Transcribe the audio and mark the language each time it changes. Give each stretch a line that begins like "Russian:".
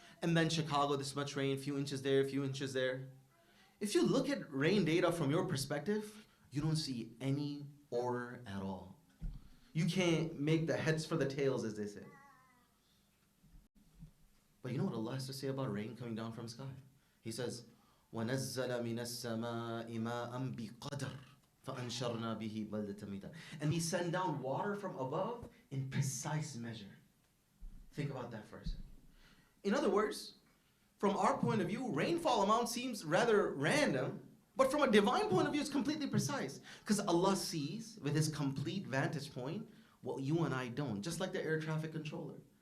English: And then Chicago, this much rain, few inches there, few inches there. If you look at rain data from your perspective, you don't see any order at all. You can't make the heads for the tails, as they say. But you know what Allah has to say about rain coming down from sky? He says,
Arabic: وَنَزَّلَ مِنَ السَّمَاءِ مَاءً بِقَدَرٍ فَأَنشَرْنَا بِهِ بَلْدَةً مَيْتًا.
English: And we send down water from above in precise measure. Think about that for a second. In other words, from our point of view, rainfall amount seems rather random, but from a divine point of view, it's completely precise. Because Allah sees, with His complete vantage point, what you and I don't, just like the air traffic controller.